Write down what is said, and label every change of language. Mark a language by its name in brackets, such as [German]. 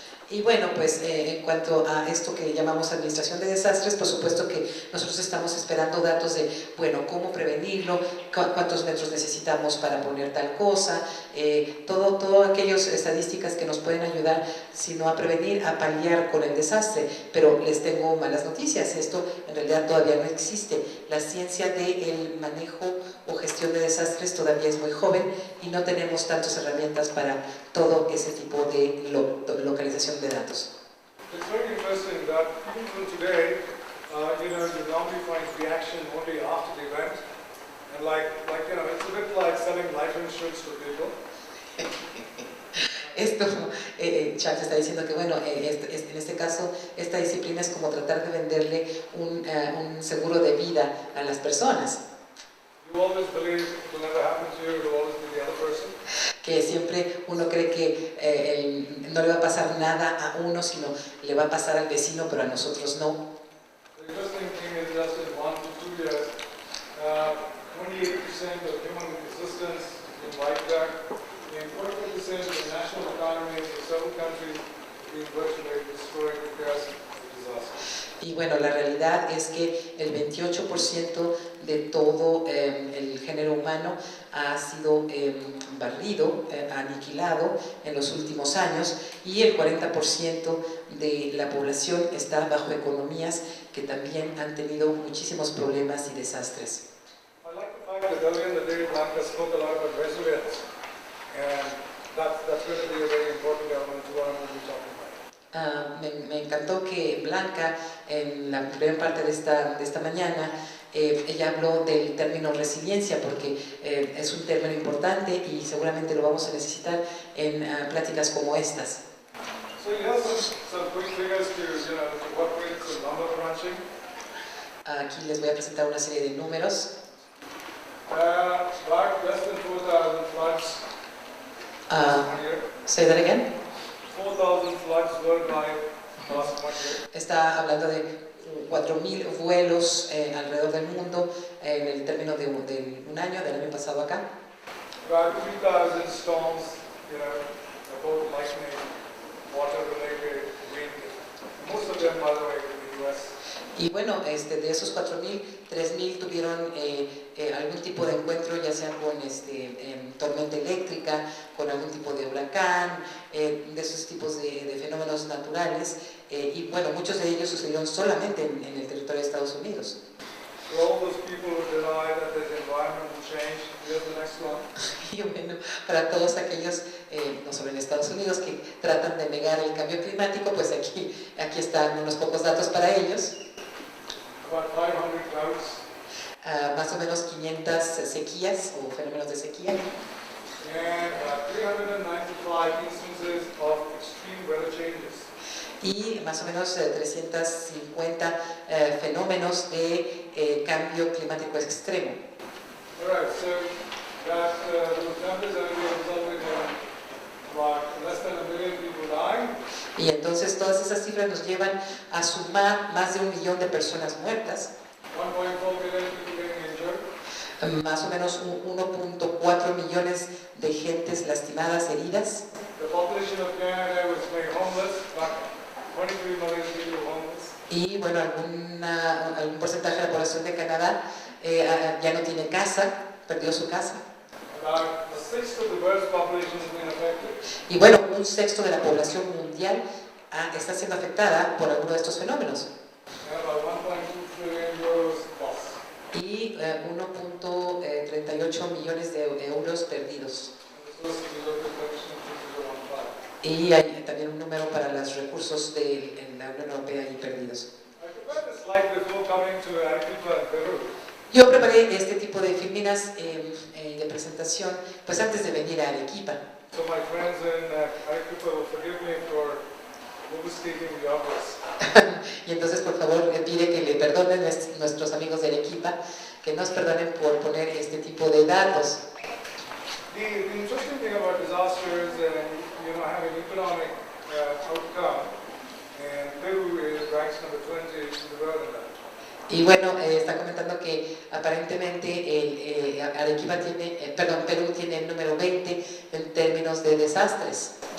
[Spanish] Y bueno, pues en cuanto a esto que llamamos administración de desastres, por supuesto que nosotros estamos esperando datos de, bueno, cómo prevenirlo, cuántos metros necesitamos para poner tal cosa, todo aquellas estadísticas que nos pueden ayudar, si no a prevenir, a paliar con el desastre. Pero les tengo malas noticias, esto en realidad todavía no existe. La ciencia del manejo o gestión de desastres todavía es muy joven y no tenemos tantas herramientas para todo ese tipo de localización de datos. [English] It's very interesting that even till today, you normally find reaction only after the event, And you know, it's a bit like selling life insurance to people. [Spanish] Esto, Charles está diciendo que, bueno, en este caso, esta disciplina es como tratar de venderle un seguro de vida a las personas. [English] You always believe it will never happen to you, it will always be the other person. [Spanish] Que siempre uno cree que no le va a pasar nada a uno, sino le va a pasar al vecino, pero a nosotros no. [English] The interesting thing is just in 1 to 2 years, 28% of human existence is wiped out, and 40% of the national economies of several countries being virtually destroyed because of disasters. [Spanish] Y bueno, la realidad es que el 28% de todo el género humano ha sido barrido, aniquilado en los últimos años, y el 40% de la población está bajo economías que también han tenido muchísimos problemas y desastres. [English] I like the fact that earlier in the day Blanca spoke a lot about resilience, and that's going to be a very important element to what I'm going to be talking about. [Spanish] Me encantó que Blanca, en la primera parte de esta mañana, ella habló del término resiliencia, porque es un término importante y seguramente lo vamos a necesitar en pláticas como estas. [English] So here's some quick figures to, you know, what rates of lumber crunching. [Spanish] Aquí les voy a presentar una serie de números. [English] About less than 4,000 floods one year. Say that again. 4,000 floods worldwide last 1 year. [Spanish] Está hablando de 4.000 vuelos alrededor del mundo en el término de un año, del año pasado acá. [English] About 3,000 storms, you know, about lightning, water-related, wind. Most of them, by the way, in the US. [Spanish] Y bueno, de esos 4.000, 3.000 tuvieron algún tipo de encuentro, ya sea con tormenta eléctrica, con algún tipo de huracán, de esos tipos de fenómenos naturales. Y bueno, muchos de ellos sucedieron solamente en el territorio de Estados Unidos. [English] For all those people who deny that there's environmental change, here's the next one. [Spanish] Y bueno, para todos aquellos, no solo en Estados Unidos, que tratan de negar el cambio climático, pues aquí están unos pocos datos para ellos. [English] About 500 droughts. [Spanish] Más o menos 500 sequías o fenómenos de sequía. [English] And 395 instances of extreme weather changes. [Spanish] Y más o menos 350 fenómenos de cambio climático extremo. [English] All right, so that those numbers are resulting in about less than 1 million people dying. [Spanish] Y entonces todas esas cifras nos llevan a sumar más de 1 millón de personas muertas, [English] 1.4 million people getting injured. [Spanish] más o menos 1.4 millones de gentes lastimadas, heridas. [English] The population of Canada was made homeless, about 23 million people homeless. [Spanish] Y bueno, algún porcentaje de la población de Canadá ya no tiene casa, perdió su casa. [English] About a sixth of the world's population has been affected. [Spanish] Y bueno, 1/6 de la población mundial está siendo afectada por alguno de estos fenómenos. [English] And about 1.2 trillion euros lost. [Spanish] Y 1.38 millones de euros perdidos. [English] And this was the local collection of 2015. [Spanish] Y hay también un número para los recursos de la Unión Europea y perdidos. [English] I prepared this slide before coming to Arequipa in Peru. [Spanish] Yo preparé este tipo de filminas de presentación pues antes de venir a Arequipa. [English] So my friends in Arequipa will forgive me for overstating the obvious. [Spanish] Y entonces por favor le pide que le perdonen nuestros amigos de Arequipa, que nos perdonen por poner este tipo de datos. [English] The interesting thing about disasters and having economic outcome, and Peru ranks number 20 in the world in that. [Spanish] Y bueno, está comentando que aparentemente Arequipa Perú tiene el número 20 en términos de desastres.